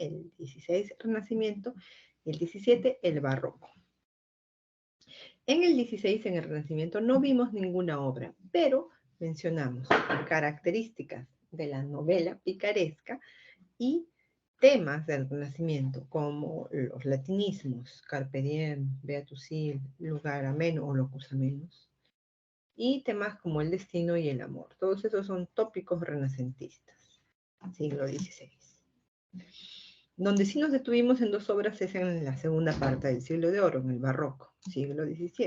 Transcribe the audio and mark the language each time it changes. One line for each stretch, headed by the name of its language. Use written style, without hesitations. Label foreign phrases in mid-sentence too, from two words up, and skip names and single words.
Spanish: El XVI, el Renacimiento, y el XVII, el Barroco. En el XVI, en el Renacimiento, no vimos ninguna obra, pero mencionamos características de la novela picaresca y temas del Renacimiento, como los latinismos,
Latin: carpe diem, beatus il,
Spanish: lugar ameno o
Latin: locus amenus,
Spanish: y temas como el destino y el amor. Todos esos son tópicos renacentistas, siglo XVI. Donde sí nos detuvimos en 2 obras es en la segunda parte del siglo de oro, en el barroco, siglo XVII.